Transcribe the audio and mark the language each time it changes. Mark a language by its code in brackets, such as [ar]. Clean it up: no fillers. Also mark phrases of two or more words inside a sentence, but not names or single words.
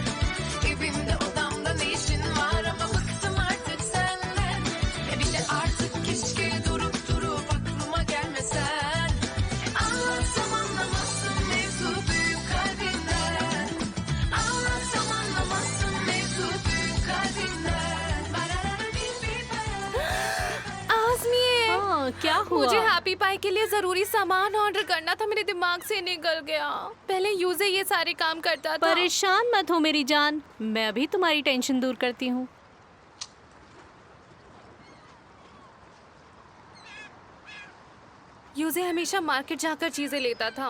[tr] Evimde odamda ne işin var ama bıktım artık senden. Bir de artık keşke durup aklıma gelmesen. Anlatsam anlamazsın mevzu büyük kalbinden. Anlatsam anlamazsın mevzu büyük kalbinden. [hi] आजमिए, हाँ, क्या हुआ? मुझे हैप्पी पाई के लिए जरूरी सामान ऑर्डर करना था, मेरे दिमाग से निकल गया। पहले यूजे ये सारे काम करता था। परेशान मत हो मेरी जान, मैं अभी तुम्हारी टेंशन दूर करती हूँ। यूजे हमेशा मार्केट जाकर चीजें लेता था।